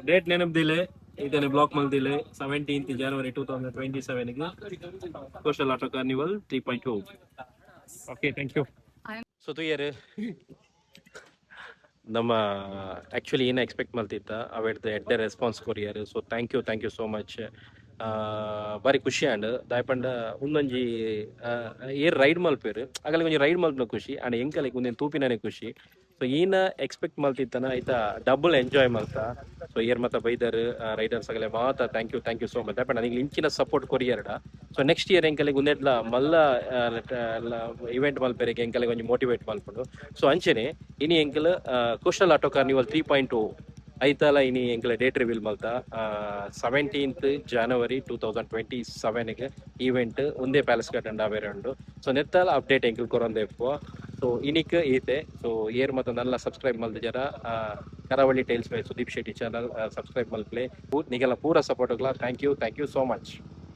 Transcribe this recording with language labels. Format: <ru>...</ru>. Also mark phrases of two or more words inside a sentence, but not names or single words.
<tcy>ಡೇಟ್ ನೆನಪದಿಲ್ಲ ಇದನ್ನು ಬ್ಲಾಕ್ ಮಲ್ದಿಲ್ಲ 17th January 2027ಗೆ ಸೋಷಲ್ ಆಟೋ ಕಾರ್ನಿವಲ್ 3.2.</tcy> <en>okay thank you.</en> <tcy>ಸೊ ತುಯ್ಯರು ನಮ್ಮ ಆ್ಯಕ್ಚುಲಿ ಏನು ಎಕ್ಸ್ಪೆಕ್ಟ್ ಮಾಡ್ತಿದ್ದ ಅವೆಡ್ದು ಎಡ್ಡೆ ರೆಸ್ಪಾನ್ಸ್ ಕೊರಿಯರು.</tcy> <en>so thank you so much.</en> <tcy>ಬಾರಿ ಖುಷಿ ಆಂಡ್ ದಾಯಪಂಡ ಒಂದೊಂಜಿ ಏರ್ ರೈಡ್ ಮಲ್ಪೇರು ಆಗಲ್ಲ ಒಂಜಿ ರೈಡ್ ಮಲ್ಪನ ಖುಷಿ ಆಂಡ್ ಎಂಕಲಿಗೆ ಒಂದೇನು ತೂಪಿನೇ ಖುಷಿ. ಸೊ ಈನ ಎಕ್ಸ್ಪೆಕ್ಟ್ ಮಲ್ತಿತ್ತನ ಐತ</tcy> <en>double enjoy</en> <tcy>ಮಲ್ತಾ. ಸೊ ಏರ್ ಮಾತ ಬೈದರ್ ರೈಡರ್ಸ್ ಆಗಲೇ ಮಾತ</tcy> <en>thank you so much</en> <tcy>ದಾಯಪಂಡ ನನಗೆ ಇಂಚಿನ ಸಪೋರ್ಟ್ ಕೊರಿಯರ್ಡ. ಸೊ</tcy> <en>next year</en> <tcy>ಎಂಕಲಿಗೆ ಒಂದೆಡ್ಲ ಮಲ್ಲ ಇವೆಂಟ್ ಮಲ್ಪೇರಿಗೆ ಎಂಕಲಿಗೆ ಒಂಜಿ ಮೋಟಿವೇಟ್ ಮಲ್ಪುಂಡು. ಸೊ ಅಂಚೆನೆ ಇನಿ ಎಂಕಲ್ ಕೋಸ್ಟಲ್ ಆಟೋ ಕಾರ್ನಿವಲ್ 3.2 ಐತಲ ಇನಿ ಎಂಕಲ</tcy> <en>date reveal</en> <tcy>ಮಲ್ತಾ 17th January 2027ಗೆ ಈವೆಂಟ್ ಒಂದೇ ಪ್ಯಾಲೇಸ್ ಗಾರ್ಡನ್ ಆವೇರೆ ಉಂಡು. ಸೊ ನೆತ್ತಲ ಅಪ್ಡೇಟ್ ಎಂಕಲ್ ಕೊರೊಂದೆ ಇಪ್ಪು. ಸೊ ಇನಿಕ್ ಈತೆ ಸೊ ಏರ್ ಮತ್ತು ನಲ್ಲ ಸಬ್ಸ್ಕ್ರೈಬ್ ಮಲ್ದ ಜರ ಕರಾವಳಿ ಟೈಲ್ಸ್ ಬೈ ಸುದೀಪ್ ಶೆಟ್ಟಿ ಚಾನಲ್ ಸಬ್ಸ್ಕ್ರೈಬ್ ಮಲ್ಪ್ಲೆ ನಿಗೆಲ್ಲ ಪೂರ ಸಪೋರ್ಟ್ಗಳ</tcy> <en>thank you so much.</en>